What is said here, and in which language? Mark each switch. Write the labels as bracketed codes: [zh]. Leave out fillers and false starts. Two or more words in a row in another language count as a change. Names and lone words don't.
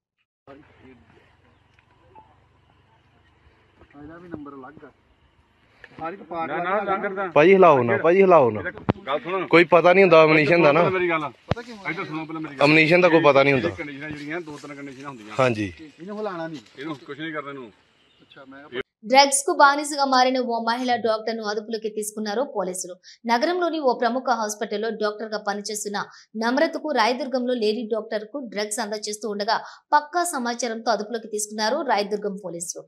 [pa] ਭਾਜੀ ਹਿਲਾਓ ਨਾ ਕੋਈ ਪਤਾ ਨਹੀਂ ਹੁੰਦਾ ਅਮਨੀਸ਼ਨ ਦਾ ਨਾ ਅਮਨੀਸ਼ਨ ਦਾ ਕੋਈ ਪਤਾ ਨਹੀਂ ਹੁੰਦਾ ਹਾਂਜੀ ਇਹਨੂੰ ਹਿਲਾਣਾ ਨਹੀਂ ਇਹਨੂੰ ਕੁਝ ਨਹੀਂ ਕਰਨਾ ਇਹਨੂੰ [te] డ్రగ్స్ కు బానిసగా మారిన ఓ మహిళా డాక్టర్ ను అదుపులోకి తీసుకున్నారు పోలీసులు. నగరంలోని ఓ ప్రముఖ హాస్పిటల్లో డాక్టర్ గా పనిచేస్తున్న నమ్రతకు రాయదుర్గంలో లేడీ డాక్టర్ కు డ్రగ్స్ అందజేస్తూ ఉండగా పక్కా సమాచారంతో అదుపులోకి తీసుకున్నారు రాయదుర్గం పోలీసులు.